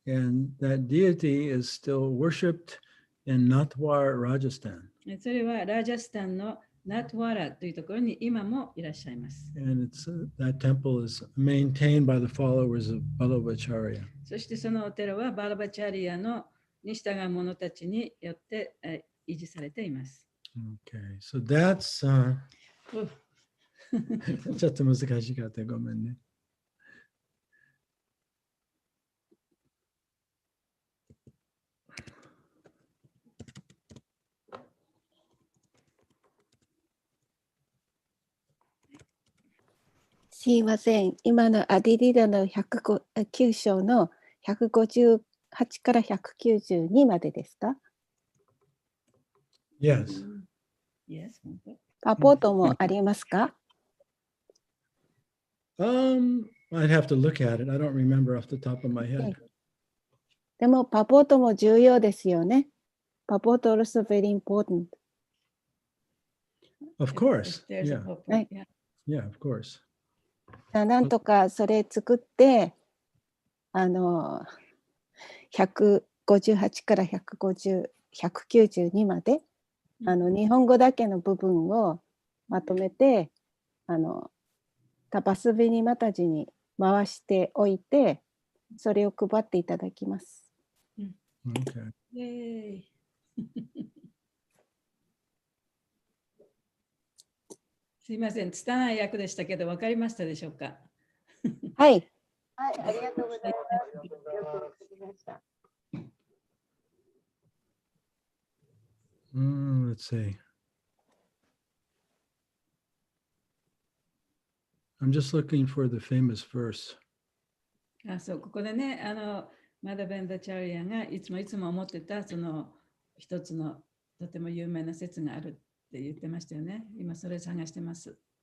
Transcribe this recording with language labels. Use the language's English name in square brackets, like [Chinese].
[English] And that deity is still worshipped in Natwar, Rajasthan. [Japanese] それはラジャスタンのナトワラというところに今もいらっしゃいます。 [English] And that temple is maintained by the followers of Balabacharya. [Japanese] そしてそのお寺はバラバチャリアのに従う者たちによって維持されています。 [English] Okay, so that's [Japanese] ちょっと難しかったごめんね。すいません。今のアディリダの109章の158から192までですか？ [English] Yes. Yes. [Japanese] パポートもありますか？ [English] I'd have to look at it. I don't remember off the top of my head. [Japanese] でもパポートも重要ですよね。 [English] パポート also very important. Of course. If there's a Yeah. purpose, Right. yeah. Yeah, of course. [Japanese] なんとかそれ作って158から192まで日本語だけの部分をまとめてタパスベニマタジに回しておいてそれを配っていただきます。 [English] Okay. [Japanese] イエーイすいません、拙い役でしたけど、分かりましたでしょうか？はい。はい、ありがとうございます。よくわかりました。 [English] Let's see. I'm just looking for the famous verse. [Japanese] そう、ここでね、マダベンダチャリアがいつも思ってたその一つのとても有名な説があるって言ってましたよね。今それ探してます。